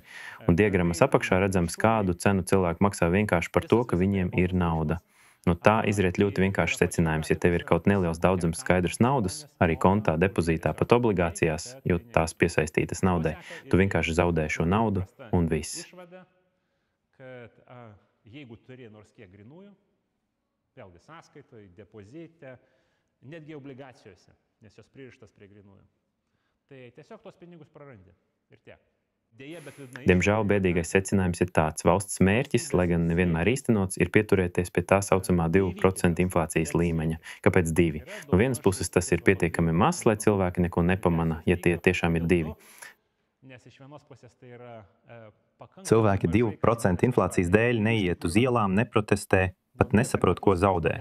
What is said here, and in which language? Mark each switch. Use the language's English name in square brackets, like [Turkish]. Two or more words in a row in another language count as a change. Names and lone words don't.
[Latvian] Un diagrammas apakšā redzams, kādu cenu cilvēki maksā vienkārši par to, ka viņiem ir nauda. No tā izriet ļoti vienkārši secinājums. Ja tev ir kaut neliels daudzums skaidrs naudas, arī kontā, depozītā, pat obligācijās, jo tās piesaistītas naudai, tu vienkārši zaudē šo naudu un viss. [Lithuanian] Vėlgi sąskaitoje, depozite, netgi obligacijose, nes jos pririštas prie grynųjų. Tai tiesiog tos pinigus prarandi ir tiek. [Latvian] Diemžēl bēdīgais secinājums ir tāds. Valsts mērķis, lai gan nevienmēr īstenots, ir pieturēties pie tā saucamā 2% inflācijas līmeņa. Kāpēc 2? No vienas puses tas ir pietiekami maz, lai cilvēki neko nepamana, ja tie tiešām ir 2. Cilvēki 2% inflācijas dēļ neiet uz ielām, neprotestē, pat nesaprot, ko zaudē.